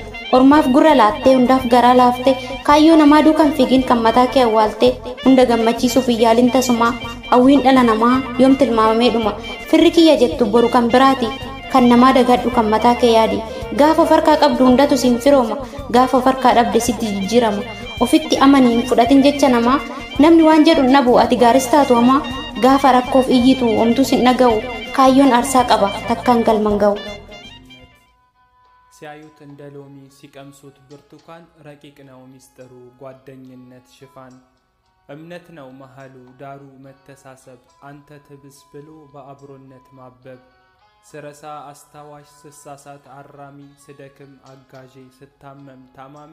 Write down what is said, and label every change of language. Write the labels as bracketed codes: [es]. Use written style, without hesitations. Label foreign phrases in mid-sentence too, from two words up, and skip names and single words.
[om] Ormaaf gurra laattee hundaaf garaa laaftee kaayyoo namaa duukan fiigin kan mataa kee awwaaltee hunda gammachiisuuf iyyaalin tasumaa hawwiin dhala namaa yoom tilmaamamee dhuma firri kiyya jettu boru kan biraati kan namaa dagadhu kan mataa kee yaadi gaafa farkaa qabdu hundatu siin firooma gaafa farkaa dhabde sitti jijjiirama. Ofitti amaniin fudhatin jecha namaa namni waan jedhu nabu ati gaaris taatu hamaa gaafa rakkoof iyyitu homtuu sin dhaga'u kaayyoon aarsaa qaba takkaan galman ga'u. [am] ሲያዩት እንደ ሎሚ ሲቀምሱት ብርቱካን ረቂቅ ነው ሚስጥሩ ጓደኝነት ሽፋን እምነት ነው መሃሉ ዳሩ መተሳሰብ አንተ ትብስ ብሎ በአብሮነት ማበብ ስረሳ አስታዋሽ ስሳሳት አራሚ ስደክም አጋዤ ስታመም ታማሚ